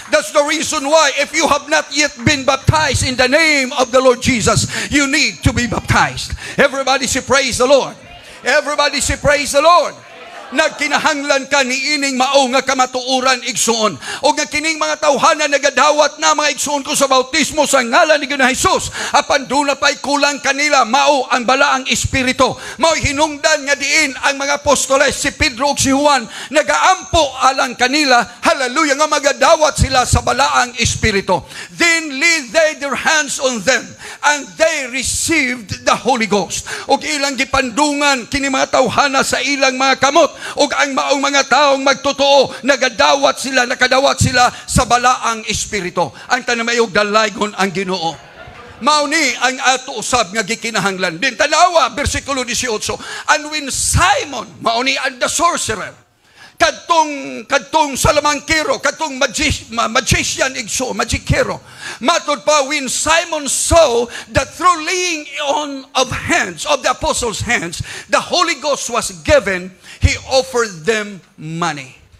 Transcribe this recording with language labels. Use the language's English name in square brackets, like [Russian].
[English] That's the reason why if you have not yet been baptized in the name of the Lord Jesus, you need to be baptized. Everybody say praise the Lord. Everybody say praise the Lord. [Cebuano] Nagkinahanglan ka ni ining mao nga kamatuoran igsuon. O nga kining mga tawhana nagadawat na mga igsuon ko sa bautismo sa ngalan ni Ginoong Hesus. Apan doon na pa'y kulang kanila mao ang balaang espiritu. Mao'y hinungdan nga diin ang mga apostoles, si Pedro ug si Juan, nagaampo alang kanila, hallelujah, nga magadawat sila sa balaang espiritu. [English] Then laid they their hands on them, and they received the Holy Ghost. [Cebuano] Og ilang gipandungan kini mga tawhana sa ilang mga kamot, ug ang maong mga taong magtotoo nakadawat sila sa balaang espiritu. Ang tanamayog dalaygon ang Ginoo. Mao ni ang ato usab nga gikinahanglan. Din tanawa bersikulo 18. [English] And when Simon, [Cebuano] mao ni ang [English] the sorcerer, [Cebuano] kadtong salamangkero, kadtong [English] magician [Cebuano] igso, magikero, matod pa, [English] when Simon saw that through laying on of hands of the apostles' hands the Holy Ghost was given, he offered them money.